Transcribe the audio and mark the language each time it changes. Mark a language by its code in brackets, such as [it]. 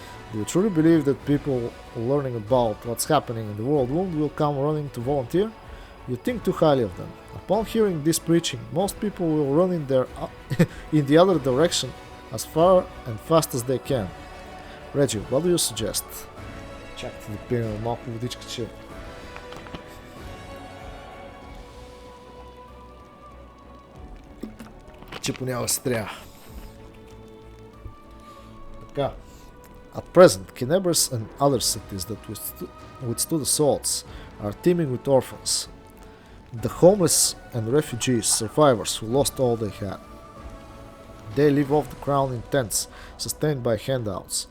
[en] Do you truly believe that people learning about what's happening in the world will come running to volunteer? You think too highly of them. Upon hearing this preaching, most people will run in the other direction as far and fast as they can. Reggie, what do you suggest? [bg] Чакайте да пием малко водичка, че понякога се трябва. Така. [en] At present, Canabris and other cities that withstood assaults are teeming with orphans. The homeless and refugees, survivors who lost all they had. They live off the crown in tents, sustained by handouts.